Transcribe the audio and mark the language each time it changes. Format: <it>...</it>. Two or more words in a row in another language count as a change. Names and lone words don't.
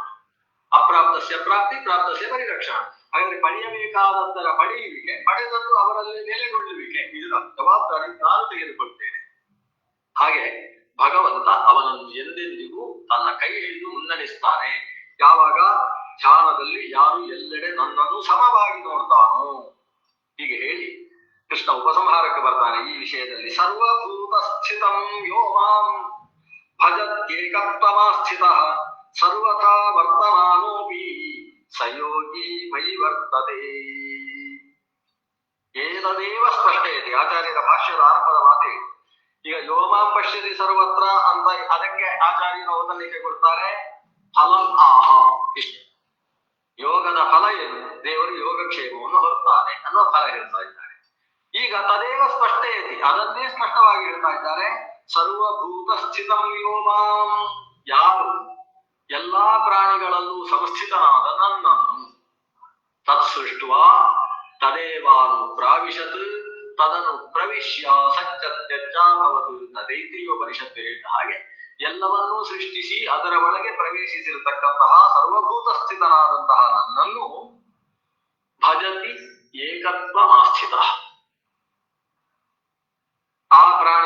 <sa>ಅಪ್ರಾಪ್ತಸ್ಯ ಪ್ರಾಪ್ತಿ ಪ್ರಾಪ್ತಸ್ಯ ಪರಿರಕ್ಷಣಾ.</sa> <kn>ಹಾಗಾದ್ರೆ ಪಡೆಯಬೇಕಾದದ್ದರ ಪಡೆಯುವಿಕೆ, ಪಡೆದದ್ದು ಅವರಲ್ಲಿ ನೆಲೆಗೊಳ್ಳುವಿಕೆ, ಇದರ ಜವಾಬ್ದಾರಿ ನಾನು ತೆಗೆದುಕೊಳ್ತೇನೆ. ಹಾಗೆ ಭಗವಂತ ಅವನನ್ನು ಎಂದೆಂದಿಗೂ ತನ್ನ ಕೈ ಹಿಡಿದು ಮುನ್ನಡೆಸ್ತಾನೆ. ಯಾವಾಗ? ಧ್ಯಾನದಲ್ಲಿ ಯಾರು ಎಲ್ಲೆಡೆ ನನ್ನನ್ನು ಸಮವಾಗಿ ನೋಡ್ತಾನೋ. ಹೀಗೆ ಹೇಳಿ ಕೃಷ್ಣ ಉಪಸಂಹಾರಕ್ಕೆ ಬರ್ತಾನೆ ಈ ವಿಷಯದಲ್ಲಿ.</kn> <sa>ಸರ್ವಭೂತ ಸ್ಥಿತಂ ಯೋ ಮಾಂ ಭಜತ್ಯೇಕತ್ವಮಾಸ್ಥಿತಃ ಸರ್ವಥಾ ವರ್ತಮಾನೋಪಿ ಸಯೋಗಿ ಮಯಿ ವರ್ತತೆ. ಏತದೇವ ಸ್ಪಷ್ಟಯತಿ.</sa> <kn>ಆಚಾರ್ಯರ ಭಾಷ್ಯದ ಆರಂಭದ ಮಾತೆ. ಈಗ</kn> <sa>ಯೋಮಾಂ ಪಶ್ಯತಿ ಸರ್ವತ್ರ</sa> <kn>ಅಂತ ಅದಕ್ಕೆ ಆಚಾರ್ಯರು ಅವತರಣಿಕೆ ಕೊಡ್ತಾರೆ.</kn> <sa>ಫಲಂ ಆಹ,</sa> <kn>ಇಷ್ಟೇ. ಯೋಗದ ಫಲ ಏನು? ದೇವರು ಯೋಗಕ್ಷೇಮವನ್ನು ಹೊರತಾನೆ ಅನ್ನೋ ಫಲ ಹೇಳ್ತಾ ಇದ್ದಾರೆ. ಈಗ</kn> <sa>ತದೇವ ಸ್ಪಷ್ಟಯತಿ,</sa> <kn>ಅದನ್ನೇ ಸ್ಪಷ್ಟವಾಗಿ ಹೇಳ್ತಾ ಇದ್ದಾರೆ.</kn> <sa>ಸರ್ವಭೂತ ಸ್ಥಿತಂ ಯೋ ಮಾಂ,</sa> <kn>ಯಾರು ಎಲ್ಲಾ ಪ್ರಾಣಿಗಳಲ್ಲೂ ಸಂಸ್ಥಿತನಾದ ನನ್ನನ್ನು</kn> <sa>ತತ್ಸೃಷ್ಟ್ವಾ ತದೇವಾನು ಪ್ರಾವಿಶತ್ ತದನು ಪ್ರವಿಶ್ಯ ಸಚ್ಚತ್ಯಜ್ಜಾಭವತು</sa> <kn>ತದೈತ್ರಿಯೋಪನಿಷತ್ತು ಹೇಳಿದ ಹಾಗೆ ಎಲ್ಲವನ್ನೂ ಸೃಷ್ಟಿಸಿ ಅದರ ಒಳಗೆ ಪ್ರವೇಶಿಸಿರತಕ್ಕಂತಹ ಸರ್ವಭೂತ ಸ್ಥಿತನಾದಂತಹ ನನ್ನನ್ನು</kn> <sa>ಭಜತಿ ಏಕತ್ವ ಆಸ್ಥಿತ,</sa> <kn>ಆತ</kn>